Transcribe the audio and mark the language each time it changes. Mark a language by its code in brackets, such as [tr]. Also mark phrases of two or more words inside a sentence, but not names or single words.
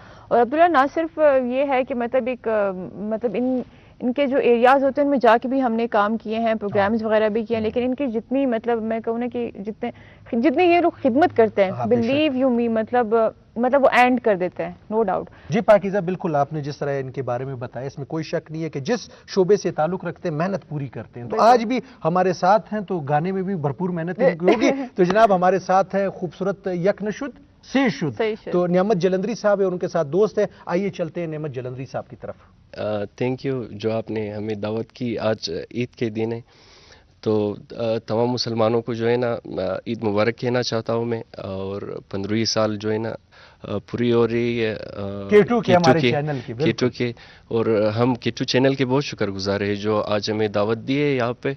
[ur] اور عبداللہ نہ صرف یہ ہے کہ مطلب ایک مطلب ان کے جو ایریاز ہوتے ہیں ان میں جا کے بھی ہم نے کام کیے ہیں، پروگرامز وغیرہ بھی کیے ہیں، لیکن ان کی جتنی مطلب میں کہوں نا کہ جتنے یہ لوگ خدمت کرتے ہیں، [en] believe you me, [ur] مطلب وہ اینڈ کر دیتے ہیں، [en] no doubt. [ur] جی پاکیزہ، بالکل آپ نے جس طرح ان کے بارے میں بتایا اس میں کوئی شک نہیں ہے کہ جس شعبے سے تعلق رکھتے ہیں محنت پوری کرتے ہیں. تو آج بھی ہمارے ساتھ ہیں، تو گانے میں بھی بھرپور محنت ہوگی. تو جناب ہمارے ساتھ ہے خوبصورت یک نشد سی شد، تو نعمت جلندری صاحب ہے، ان کے ساتھ دوست ہے. آئیے چلتے ہیں نعمت جلندری صاحب کی طرف. [en] thank you [ur] جو آپ نے ہمیں دعوت کی. آج عید کے دن ہے تو تمام مسلمانوں کو جو ہے نا عید مبارک کہنا چاہتا ہوں میں. اور 15ویں سال جو ہے نا پوری ہو رہی ہے K2 کے، اور ہم K2 چینل کے بہت شکر گزار ہیں جو آج ہمیں دعوت دی ہے یہاں پہ.